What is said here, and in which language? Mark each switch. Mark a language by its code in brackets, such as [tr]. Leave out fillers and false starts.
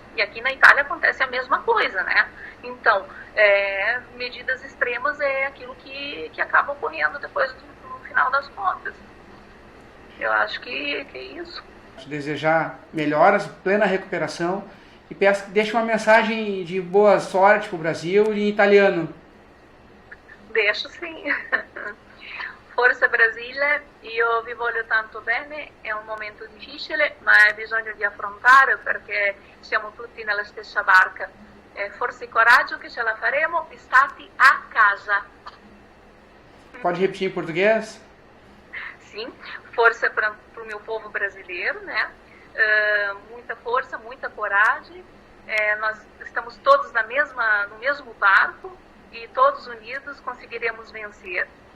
[pt] E aqui na Itália acontece a mesma coisa, né? Então, medidas extremas é aquilo que acaba ocorrendo depois no final das contas. Eu acho que é isso. Desejar melhoras, plena recuperação e peço que deixe uma mensagem de boa sorte para o Brasil em italiano. Deixo sim. [it] Forza Brasile, io vi voglio tanto bene, è un momento difficile, ma è bisogno di affrontare perché siamo tutti nella stessa barca. Forza e coraggio che ce la faremo, stati a casa. [pt] Pode repetir em português? Sim, força para o meu povo brasileiro, né? Muita força, muita coragem. Nós estamos todos no mesmo barco e todos unidos conseguiremos vencer.